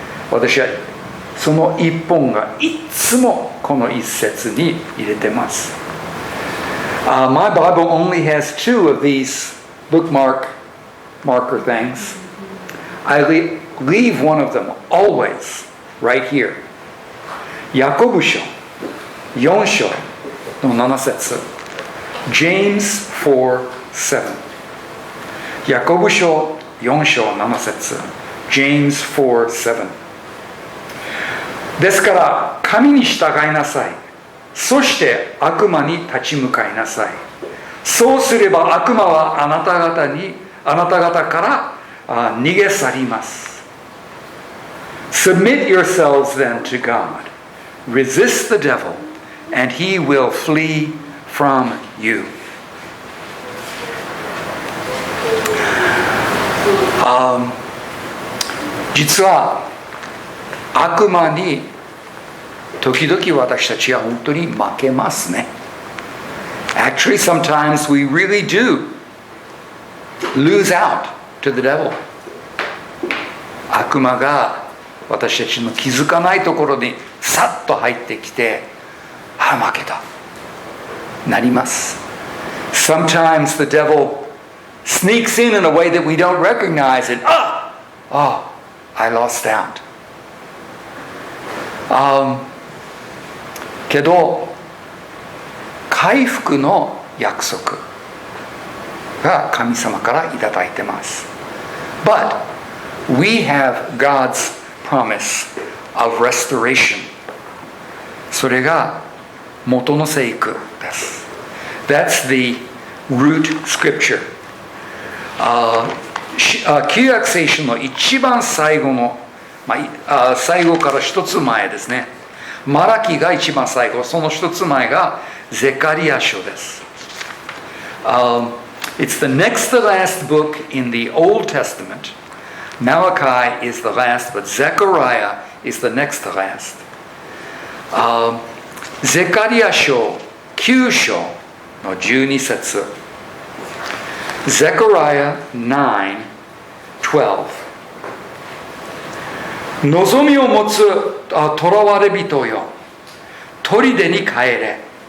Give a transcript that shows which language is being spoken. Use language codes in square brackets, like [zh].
[ja] 私はその1本がいつもこの一節に入れてます。 [en] My Bible only has 2 of these marker things. I leave one of them always right here. [ja] ヤコブ書4章の7節 James 4:7 ヤコブ書4章7節 James 4:7ですから神に従いなさい。そして悪魔に立ち向かいなさい。そうすれば悪魔はあなた方から逃げ去ります。 [en] Submit yourselves then to God. Resist the devil, and he will flee from you. [ja] 実は悪魔に時々私たちは本当に負けますね。 [en] Actually, sometimes we really do lose out to the devil. [ja] 悪魔が私たちの気づかないところにさっと入ってきて、負けた。なります。 [en] Sometimes the devil sneaks in a way that we don't recognize and I lost out. [ja] けど回復の約束が神様からいただいてます。 [en] But we have God's promise of restoration. [ja] それが元の聖句です。 [en] That's the root scripture. [ja] 旧約聖書の一番最後の、最後から一つ前ですね。マラキが一番最後、その一つ前がゼカリア書です。 [en] It's the next to last book in the Old Testament. Malachi is the last, but Zechariah is the next to last. [ja] ゼカリア書9章の12節 Zechariah 9:12望みを持つ囚われ人よ、砦に帰れ。